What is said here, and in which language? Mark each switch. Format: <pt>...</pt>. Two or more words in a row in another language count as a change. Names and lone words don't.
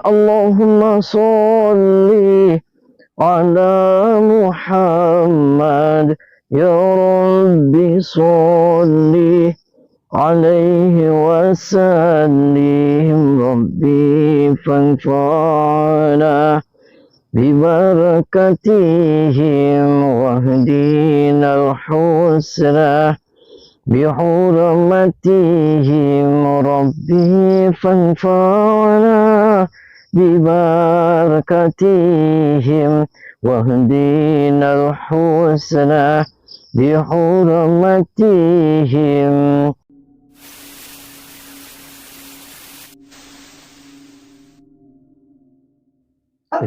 <ar>اللهم صل على محمد يا رب صل عليه وسلم. ربي فانفعنا ببركاتهم واهدنا الحسنى بحرمتهم ربي فانفعنا ببركتهم واهدنا الحسنى بحرمتهم.</ar> <id>Habis.</id>